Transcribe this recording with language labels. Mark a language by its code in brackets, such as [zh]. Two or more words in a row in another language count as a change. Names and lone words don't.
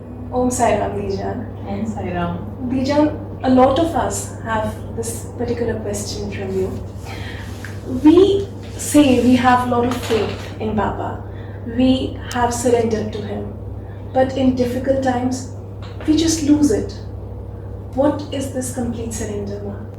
[en] Om Sai Ram, Dijan. Om Sai Ram. Dijan, a lot of us have this particular question from you. We say we have a lot of faith in Baba. We have surrendered to him. But in difficult times, we just lose it. What is this complete surrender, Ma?